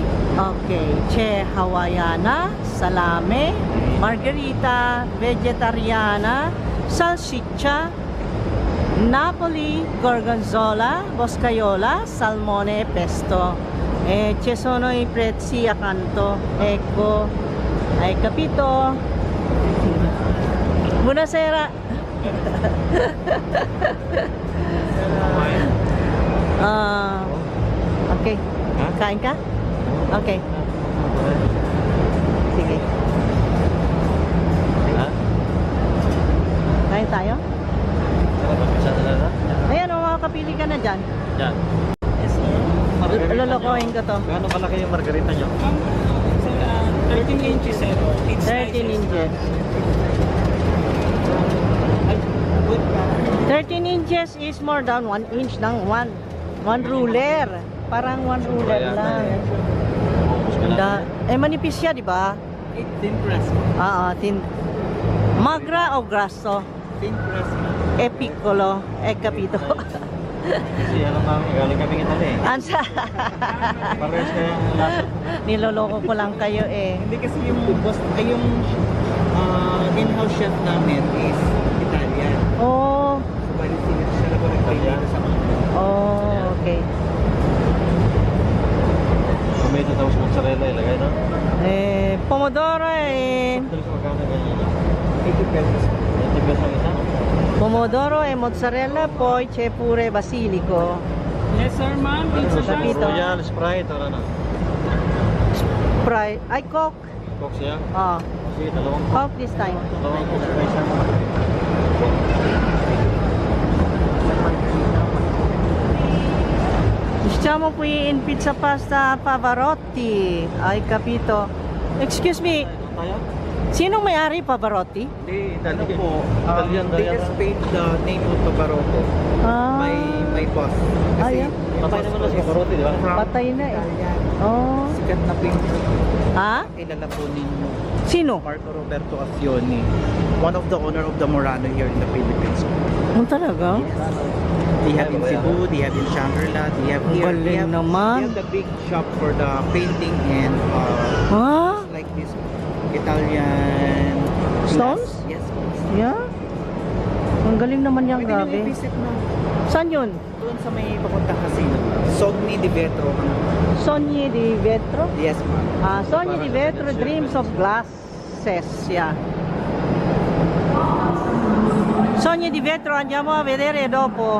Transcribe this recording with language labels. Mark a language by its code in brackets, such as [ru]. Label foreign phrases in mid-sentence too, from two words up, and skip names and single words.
[it] Ok, c'è hawaiana, salame, margherita, vegetariana, salsiccia, Napoli, gorgonzola, boscaiola, salmone e pesto. E ci sono i prezzi accanto. Ecco, hai capito? Buonasera. [en] Okay. [tl] Kain ka? Okay. Sige. Ha? Kain tayo? Isa na lang? Ayan, makakapili ka na dyan. Yan. Lolokohin ko to. Gaano kalaki yung margarita nyo? [en] 13 inches, sir. It's 13 inches. 13 inches is more than 1 inch ng one ruler. [tl] Parang 1 ruler lang. Manipis siya, di ba? [en] thin crust. Thin. [it] Magra o grasso? [en] Thin crust. [it] E piccolo, e capito. [tl] Kasi alam namin, galing kami Italy eh. Ansa? Parehas kaya ang lasa. Niloloko ko lang kayo eh. Hindi kasi yung boss, ay yung [en] in-house chef [tl] namin [en] is Italian. Oh, [tl] So, bali siya na po nagpailita sa mga. [en] oh, okay. [tl] Tomato tapos mozzarella ilagay no? [it] Pomodoro [tl] Dali sa magkano ganyan. [en] 80 pesos. [tl] 80 pesos ang isa? [it] pomodoro e mozzarella, poi c'è pure basilico. [en] Yes, sir, ma'am. Pizza [tl] Sa size. pito. Royal, Sprite, or ano? Sprite, ay Coke. Coke siya? Ah, Sige, dalawang [en] Coke this time. [tl] Dalawang Coke sa isang. [it] Diciamo qui in pizza pasta Pavarotti. Hai capito? [en] Excuse me, [tl] Tayo? sinong may-ari Pavarotti? Hindi, Ano [en] Italian. [tl] po? [en] Italian, They Italian. just paid the name of Pavarotti. Ah, My boss. Ah, yeah? [tl] Patay naman na si Pavarotti, di ba? patay na eh. [en] Italian. Oh. [tl] Sikat na painter. Ha? Kilala po ninyo. Sino? Marco Roberto Afioni. [en] One of the owner of the Murano here in the Philippines. [tl] Talaga? [en] They have in Cebu, they have in Shangri-La, they have here. [tl] Galing [en] They have, [tl] naman. [en] they have the big shop for the painting and Ha? like this Italian Stones? glass. Yes. Yeah? [tl] Ang galing naman yan, Pwede nyo grabe. i-visit na. Saan yun? Doon sa may papuntang casino. Sogni di Vetro. Sogni di Vetro? [en] Yes, ma'am. Sogni di Vetro, Dreams of Glasses. Yeah. [it] Sogni di Vetro, andiamo a vedere dopo.